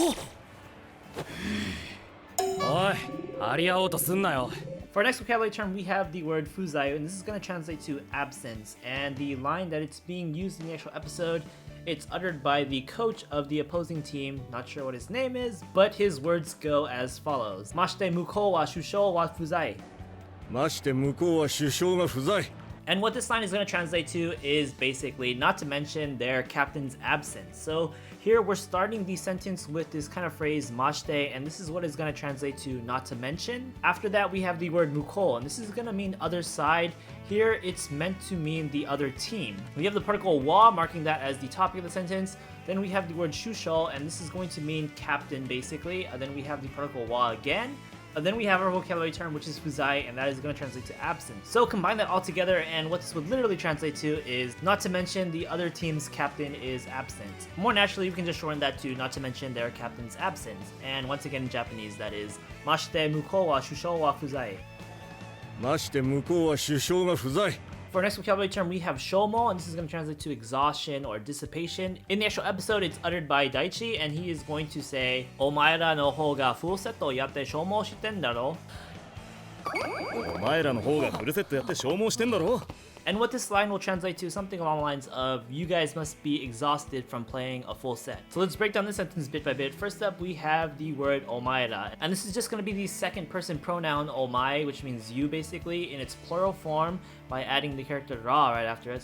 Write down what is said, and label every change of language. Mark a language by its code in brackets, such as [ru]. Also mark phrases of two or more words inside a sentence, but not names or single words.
[ja] おい、張り合うとすんなよ. [en] For our next vocabulary term, we have the word fuzai, and this is going to translate to absence. And the line that it's being used in the actual episode, it's uttered by the coach of the opposing team. Not sure what his name is, but his words go as follows: [ja] まして、向こうは主将は不在. まして、向こうは主将は不在. [en] And what this line is going to translate to is basically not to mention their captain's absence. So here we're starting the sentence with this kind of phrase mashite, and this is what is going to translate to not to mention. After that, we have the word mukou, and this is going to mean other side. Here it's meant to mean the other team. We have the particle wa marking that as the topic of the sentence. Then we have the word shushou, and this is going to mean captain basically. And then we have the particle wa again. And then we have our vocabulary term, which is fuzai, and that is going to translate to absence. So combine that all together, and what this would literally translate to is not to mention the other team's captain is absent. More naturally, we can just shorten that to not to mention their captain's absence. And once again in Japanese, that is [ja] まして、向こうは主将は不在. まして、向こうは主将は不在. [en] For our next vocabulary term, we have shoumou, and this is going to translate to exhaustion or dissipation. In the actual episode, it's uttered by Daichi, and he is going to say, [ja] お前らの方がフルセットやって消耗してんだろう. お前らの方がフルセットやって消耗してんだろう. [en] And what this line will translate to something along the lines of, you guys must be exhausted from playing a full set. So let's break down this sentence bit by bit. First up, we have the word omaera, and this is just going to be the second person pronoun omae, which means you basically, in its plural form by adding the character ra right after it.